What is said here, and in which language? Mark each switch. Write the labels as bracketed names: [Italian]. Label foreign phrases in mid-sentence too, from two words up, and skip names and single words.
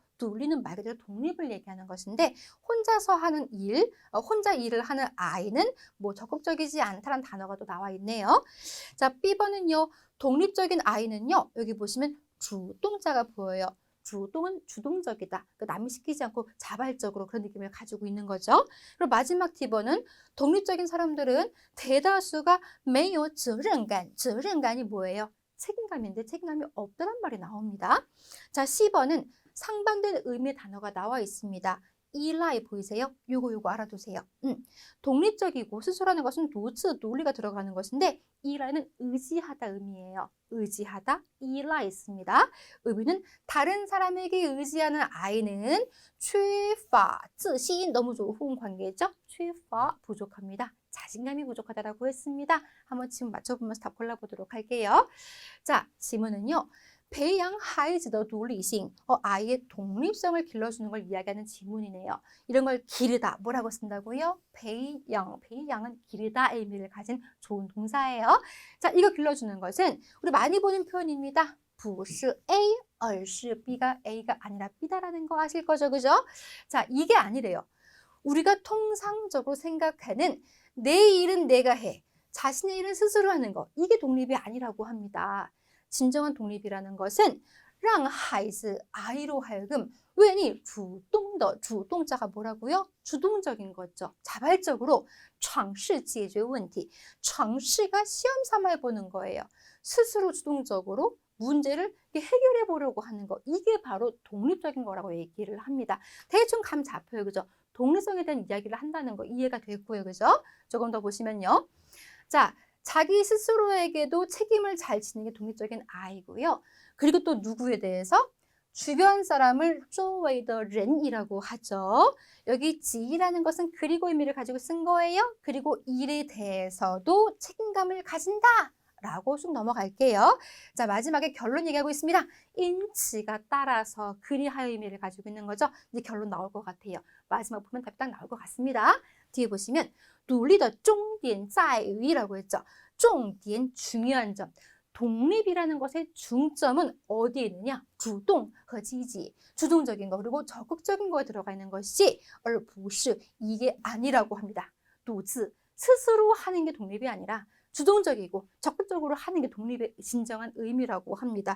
[Korean] 둘리는 말 그대로 독립을 얘기하는 것인데 혼자서 하는 일, 혼자 일을 하는 아이는 뭐 적극적이지 않다라는 단어가 또 나와 있네요. 자, B번은요. 독립적인 아이는요. 여기 보시면 주동자가 보여요. 주동은 주동적이다. 남이 시키지 않고 자발적으로 그런 느낌을 가지고 있는 거죠. 그리고 마지막 D번은 독립적인 사람들은 대다수가 [Chinese] 没有责任感. [Korean] 责任感이 뭐예요? 책임감인데 책임감이 없다는 말이 나옵니다. 자, C번은 상반된 의미의 단어가 나와 있습니다. 依赖 보이세요? 요거 알아두세요. 독립적이고 스스로라는 것은 노츠, 논리가 들어가는 것인데 依赖는 의지하다 의미예요. 의지하다, 依赖 있습니다. 의미는 다른 사람에게 의지하는 아이는 [Chinese] 缺乏自信, [Korean] 너무 좋은 관계죠? 缺乏 부족합니다. 자신감이 부족하다라고 했습니다. 한번 지금 맞춰보면서 답 골라보도록 할게요. 자, 지문은요. [Chinese] 培养孩子的独立性, [Korean] 아이의 독립성을 길러주는 걸 이야기하는 지문이네요. 이런 걸 기르다, 뭐라고 쓴다고요? 培养, 培养은 기르다의 의미를 가진 좋은 동사예요. 자, 이거 길러주는 것은 우리 많이 보는 표현입니다. [Chinese] 不是 A, 而是 B [Korean] 가 A가 아니라 B다라는 거 아실 거죠, 그죠? 자, 이게 아니래요. 우리가 통상적으로 생각하는 내 일은 내가 해, 자신의 일은 스스로 하는 거, 이게 독립이 아니라고 합니다. 진정한 독립이라는 것은 [Chinese] 让孩子, [Korean] 아이로 하여금, [Chinese] 让你主动地, [Korean] 주동자가 뭐라고요? 주동적인 거죠. 자발적으로 [Chinese] 尝试解决问题, [Korean] 尝试 가 시험 삼아 해보는 거예요. 스스로 주동적으로 문제를 해결해 보려고 하는 거, 이게 바로 독립적인 거라고 얘기를 합니다. 대충 감 잡혀요, 그죠? 독립성에 대한 이야기를 한다는 거 이해가 됐고요, 그죠? 조금 더 보시면요. 자, 자기 스스로에게도 책임을 잘 지는 게 독립적인 아이고요. 그리고 또 누구에 대해서? 주변 사람을 [Chinese] 周围的人 [Korean] 이라고 하죠. 여기 지라는 것은 그리고 의미를 가지고 쓴 거예요. 그리고 일에 대해서도 책임감을 가진다 라고 쑥 넘어갈게요. 자, 마지막에 결론 얘기하고 있습니다. 인치가 따라서 그리하여 의미를 가지고 있는 거죠. 이제 결론 나올 것 같아요. 마지막 보면 답이 딱 나올 것 같습니다. 뒤에 보시면 [Chinese] 独立的重点在于 [Korean] 라고 했죠. 重点, 중요한 점. 독립이라는 것의 중점은 어디에 있느냐? 주동, [Chinese] 和积极, [Korean] 주동적인 거 그리고 적극적인 거에 들어가 있는 것이 [Chinese] 而不是, [Korean] 이게 아니라고 합니다. 独自, 스스로 하는 게 독립이 아니라 주동적이고 적극적으로 하는 게 독립의 진정한 의미라고 합니다.